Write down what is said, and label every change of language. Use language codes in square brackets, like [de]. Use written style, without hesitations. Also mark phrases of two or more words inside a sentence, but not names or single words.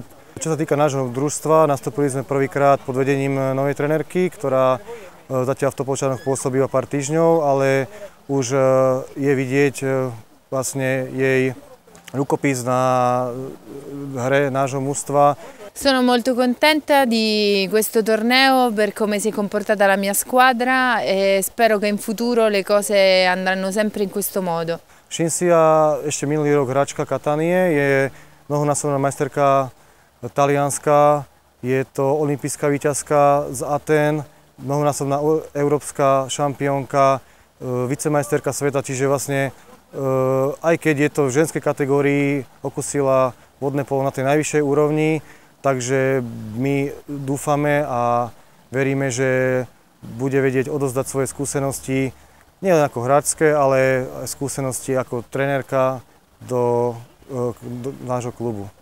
[sk] Čo sa týka nášho družstva, nastúpili sme prvýkrát pod vedením novej trenérky, ktorá zatiaľ v Topolčanoch pôsobí o pár týždňov, ale už je vidieť vlastne jej rukopis na hre nášho mužstva. [it] Sono molto contenta di questo torneo per come si è comportata la mia squadra e spero che in futuro le cose andranno sempre in questo modo. [sk] Cinzia ešte minulý rok hráčka Catanie, je mnohonásobná majsterka talianska, je to olympijská víťazka z Aten, mnohonásobná európska šampiónka, vicemajsterka sveta, čiže vlastne aj keď je to v ženskej kategórii, okusila vodné polo na tej najvyššej úrovni, takže my dúfame a veríme, že bude vedieť odozdať svoje skúsenosti nielen ako hráčske, ale aj skúsenosti ako trenérka do nášho klubu.